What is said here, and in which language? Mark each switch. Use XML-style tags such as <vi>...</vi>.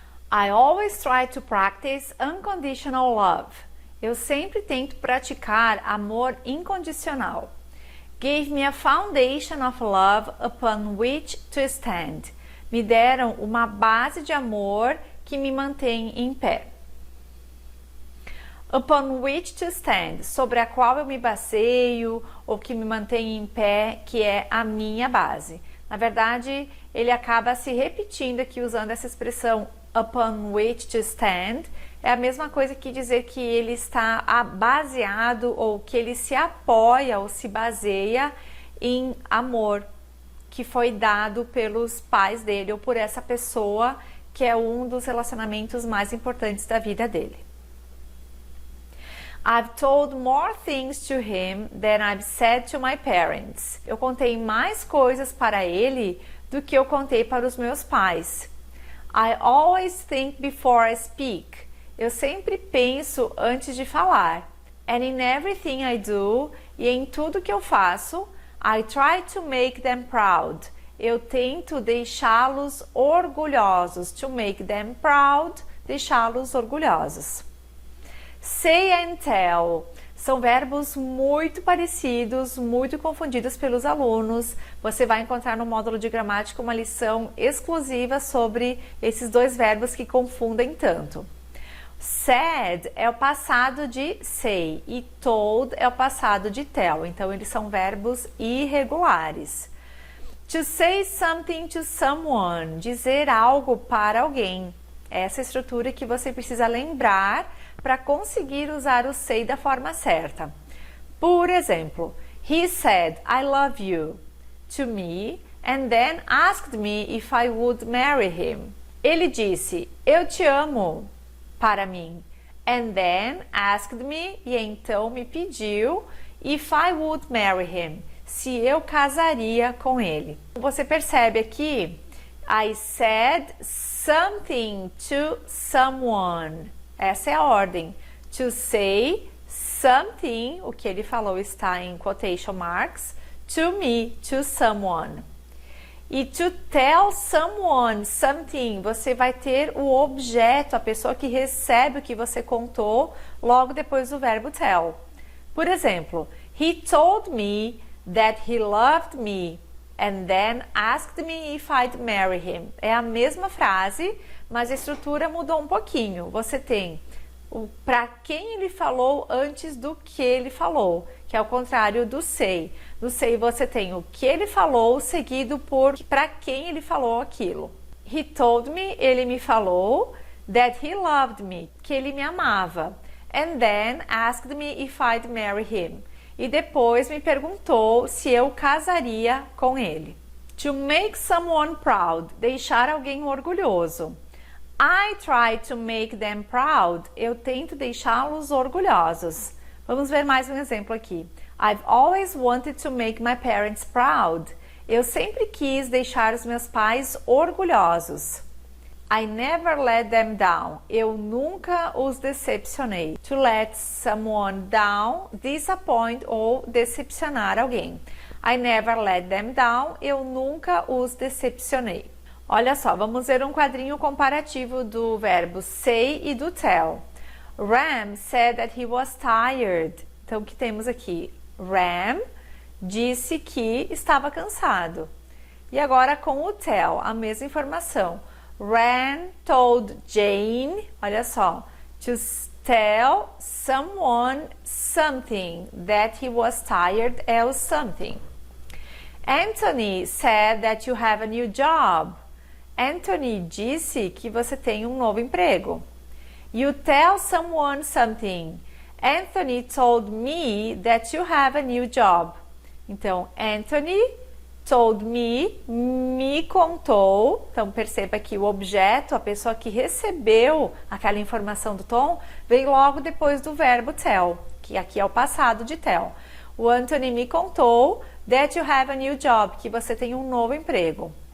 <en>I always try to practice unconditional love.</en> <pt>Eu sempre tento praticar amor incondicional.</pt> <en>Gave me a foundation of love upon which to stand.</en> <pt>Me deram uma base de amor que me mantém em pé.</pt> <en>Upon which to stand,</en> <pt>sobre a qual eu me baseio ou que me mantém em pé, que é a minha base. Na verdade, ele acaba se repetindo aqui usando essa expressão</pt> <en>upon which to stand.</en> <pt>É a mesma coisa que dizer que ele está baseado ou que ele se apoia ou se baseia em amor que foi dado pelos pais dele ou por essa pessoa que é um dos relacionamentos mais importantes da vida dele.</pt> <en>I've told more things to him than I've said to my parents.</en> <pt>Eu contei mais coisas para ele do que eu contei para os meus pais.</pt> <en>I always think before I speak.</en> <pt>Eu sempre penso antes de falar.</pt> <en>And in everything I do,</en> <pt>e em tudo que eu faço,</pt> <en>I try to make them proud.</en> <pt>Eu tento deixá-los orgulhosos.</pt> <en>To make them proud,</en> <pt>deixá-los orgulhosos. Say and tell são verbos muito parecidos, muito confundidos pelos alunos. Você vai encontrar no módulo de gramática uma lição exclusiva sobre esses dois verbos que confundem tanto. Said é o passado de say e told é o passado de tell, então eles são verbos irregulares.</pt> <en>To say something to someone,</en> <pt>dizer algo para alguém. Essa é a estrutura que você precisa lembrar para conseguir usar o say da forma certa. Por exemplo,</pt> <en>he said, I love you to me and then asked me if I would marry him.</en> <pt>Ele disse, eu te amo para mim.</pt> <en>And then asked me,</en> <pt>e então me pediu,</pt> <en>if I would marry him,</en> <pt>se eu casaria com ele. Você percebe aqui,</pt> <en>I said something to someone.</en> <pt>Essa é a ordem.</pt> <en>To say something,</en> <pt>o que ele falou está em</pt> <en>quotation marks, to me, to someone.</en> <pt>E</pt> <en>to tell someone something,</en> <pt>você vai ter o objeto, a pessoa que recebe o que você contou, logo depois do verbo tell. Por exemplo,</pt> <en>he told me that he loved me and then asked me if I'd marry him.</en> <pt>É a mesma frase, mas a estrutura mudou um pouquinho. Você tem o para quem ele falou antes do que ele falou, que é o contrário do say. No say você tem o que ele falou seguido por para quem ele falou aquilo.</pt> <en>He told me,</en> <pt>ele me falou,</pt> <en>that he loved me,</en> <pt>que ele me amava.</pt> <en>And then asked me if I'd marry him.</en> <pt>E depois me perguntou se eu casaria com ele.</pt> <en>To make someone proud,</en> <pt>deixar alguém orgulhoso.</pt> <en>I try to make them proud,</en> <pt>eu tento deixá-los orgulhosos. Vamos ver mais um exemplo aqui.</pt> <en>I've always wanted to make my parents proud.</en> <pt>Eu sempre quis deixar os meus pais orgulhosos.</pt> <en>I never let them down.</en> <pt>Eu nunca os decepcionei.</pt> <en>To let someone down, disappoint</en> <pt>ou decepcionar alguém.</pt> <en>I never let them down.</en> <pt>Eu nunca os decepcionei. Olha só, vamos ver um quadrinho comparativo do verbo say e do tell.</pt> <en>Ram said that he was tired.</en> <pt>Então, o que temos aqui? Ram disse que estava cansado. E agora com o tell, a mesma informação.</pt> <en>Ram told Jane,</en> <pt>olha só,</pt> <en>to tell someone something, that he was tired é o something. Anthony said that you have a new job.</en> <pt>Anthony disse que você tem um novo emprego.</pt> <en>You tell someone something. Anthony told me that you have a new job.</en> <pt>Então, Anthony</pt> <en>told me</en> <pt>contou. Então, perceba que o objeto, a pessoa que recebeu aquela informação do Tom, vem logo depois do verbo tell, que aqui é o passado de tell. O Anthony me contou</pt> <en>that you have a new job,</en> <pt>que você tem um novo emprego.</pt>